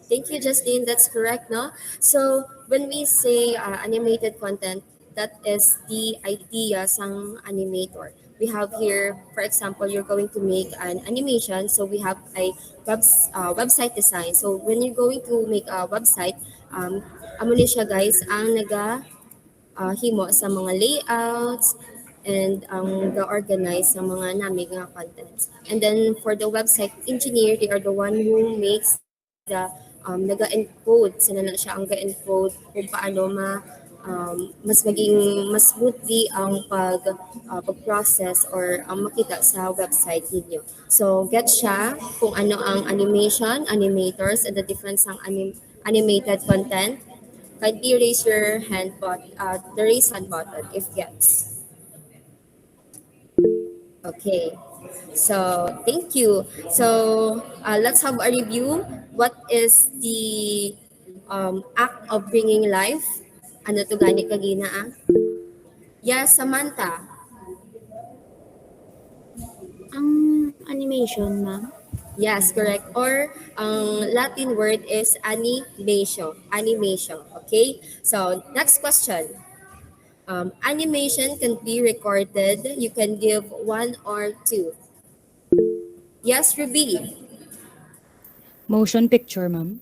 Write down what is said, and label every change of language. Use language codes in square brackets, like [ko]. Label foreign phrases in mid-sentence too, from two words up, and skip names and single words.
[en] thank you, Justine. That's correct, no? So, when we say animated content, that is the idea sang animator. We have here, for example, you're going to make an animation. So, we have a website design. So, when you're going to make a website, [hil] amo ni siya guys, ang himo sa mga layouts and ang ga-organize sa mga namig nga contents. [en] And then for the website engineer, they are the one who makes the naga-encode. [hil] Sila na siya ang ga-encode kung paano mas maging mas smoothly ang pag-process or ang makita sa website ninyo. [en] So get [hil] siya kung ano ang [en] animation, animators, and the difference ng animated content. Kindly raise your hand the raise hand button if yes. Okay. So thank you. So let's have a review. What is the act of bringing life? [hil] Ano to gani kagina ah? Yes, Samantha. Ang animation, ma'am. [en] Yes, correct. Or ang Latin word is animation. Animation. Okay. So next question. Animation can be recorded. You can give one or two. Yes, Ruby. Motion picture, ma'am.